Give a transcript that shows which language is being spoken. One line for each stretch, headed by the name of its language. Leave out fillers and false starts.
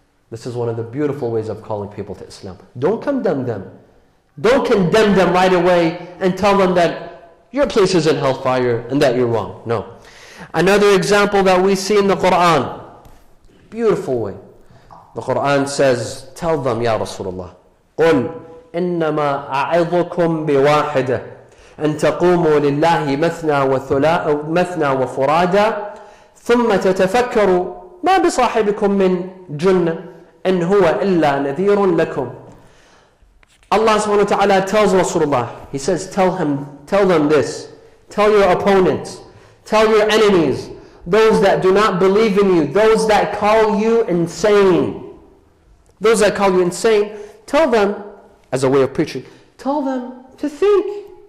English: This is one of the beautiful ways of calling people to Islam. Don't condemn them. Don't condemn them right away and tell them that your place is in hellfire and that you're wrong. No. Another example that we see in the Quran, beautiful way. The Quran says, tell them, Ya Rasulullah,
Arabic: قُلْ إِنَّمَا أَعِظُكُمْ بِوَاحِدَةٍ أَن تَقُومُوا لِلَّهِ مَثْنَى وَفُرَادًا ثُمَّ تَتَفَكَّرُوا مَا بِصَاحِبِكُم مِّن جُنَّةٍ إِنْ هُوَ إِلَّا نَذِيرٌ لَكُمْ.
English: Allah subhanahu wa ta'ala tells Rasulullah, He says, tell them this. Tell your opponents, tell your enemies, those that do not believe in you, those that call you insane. Those that call you insane, tell them, as a way of preaching, tell them to think.